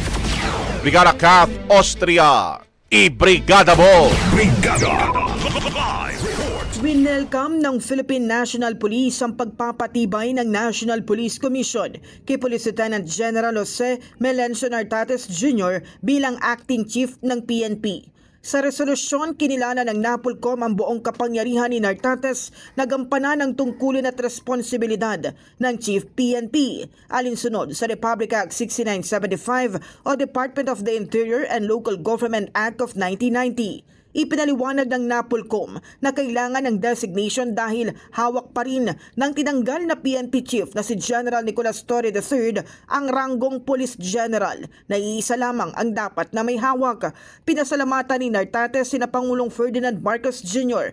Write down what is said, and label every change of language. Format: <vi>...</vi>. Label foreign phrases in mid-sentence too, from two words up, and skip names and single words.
<tl>Brigada Kath Austria, i-brigada mo! Brigada Live Report. Winelcome ng Philippine National Police ang pagpapatibay ng National Police Commission kay Police Lieutenant General Jose Melencio Nartates Jr. bilang</tl> <en>Acting Chief</en> <tl>ng PNP. Sa resolusyon, kinilala ng NAPOLCOM ang buong kapangyarihan ni Nartates na gampanan ng tungkulin at responsibilidad ng Chief PNP alinsunod sa Republic Act 6975 o Department of the Interior and Local Government Act of 1990. Ipinaliwanag ng NAPOLCOM na kailangan ng designation dahil hawak pa rin ng tinanggal na PNP Chief na si General Nicolas Torre III ang ranggong Police General na iisa lamang ang dapat na may hawak. Pinasalamatan ni Nartates sina Pangulong Ferdinand Marcos Jr.</tl>